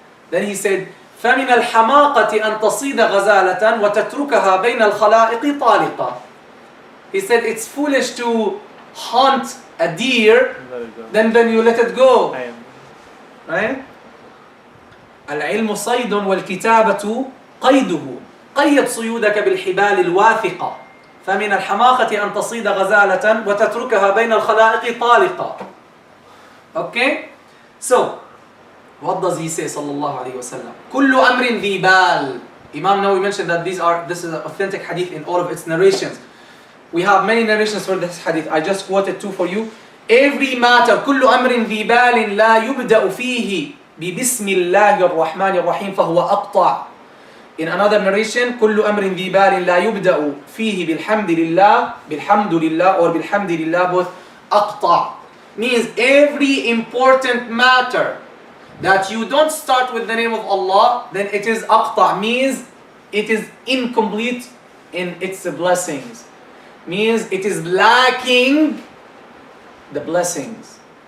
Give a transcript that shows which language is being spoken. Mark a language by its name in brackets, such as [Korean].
[English] Then he said, [Arabic] فَمِنَ الْحَمَاقَةِ أَن تَصِيدَ غَزَالَةً وَتَتْرُكَهَا بَيْنَ الْخَلَائِقِ طَالِقًا. [English] He said, it's foolish to hunt a deer, then you let it go. I am. Right? [Arabic] العلم صيد والكتابة قيده. قيد صيودك بالحبال الواثقة. فمن الحماقة أن تصيد غزالة وتتركها بين الخلائق طالقة. [English] Okay? So, what does he say sallallahu alayhi wa sallam? [Arabic] كل أمر ذي بال. [English] Imam Nawawi mentioned that this is an authentic hadith in all of its narrations. We have many narrations for this hadith. I just quoted two for you. Every matter, [Arabic] كل أمر ذي بال لا يبدأ فيه ببسم الله الرحمن الرحيم فهو أقطع. [English] In another narration, [Arabic] كل أمر ذي بال لا يبدأ فيه بالحمد لله or بالحمد لله, both أقطع. [English] Means every important matter that you don't start with the name of Allah, then it is أقطع. Means it is incomplete in its blessings. Means it is lacking the blessings.